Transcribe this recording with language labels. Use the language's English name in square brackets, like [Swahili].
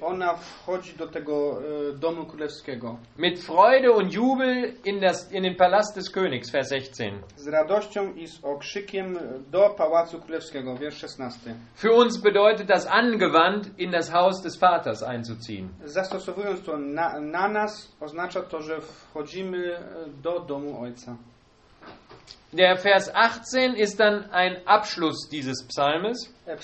[Polish] ona wchodzi do tego domu królewskiego. [German] Mit Freude und Jubel in den Palast des Königs, Vers 16. [Polish] Z radością i z okrzykiem do pałacu królewskiego, wiersz 16. [German] Für uns bedeutet das angewandt in das Haus des Vaters einzuziehen. [Polish] Zastosowując to na nas, oznacza to, że wchodzimy do domu Ojca. [German] Der Vers 18 ist dann ein Abschluss dieses Psalmes.